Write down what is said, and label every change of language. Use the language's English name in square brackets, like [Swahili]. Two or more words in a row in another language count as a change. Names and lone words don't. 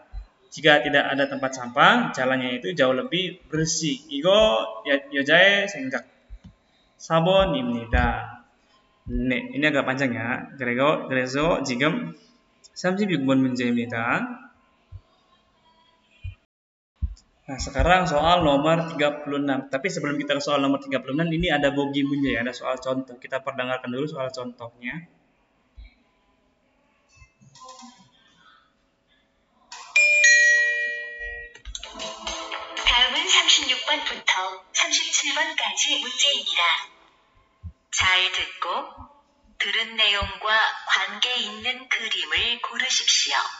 [Indonesian] Jika tidak ada tempat sampah, jalannya itu jauh lebih bersih. [Korean] 이거 여자의 생각. 4번입니다. 네, [Indonesian] ini agak panjang ya. [Korean] 그래서 지금 36번 문제입니다. [Indonesian] Nah, sekarang soal nomor 36. Tapi sebelum kita ke soal nomor 36, ini ada [Korean] 보기 문제 [Indonesian] ya, ada soal contoh. Kita perdengarkan dulu soal contohnya. [Korean] 다음은 36번부터 37번까지 문제입니다. 잘 듣고 들은 내용과 관계 있는 그림을 고르십시오.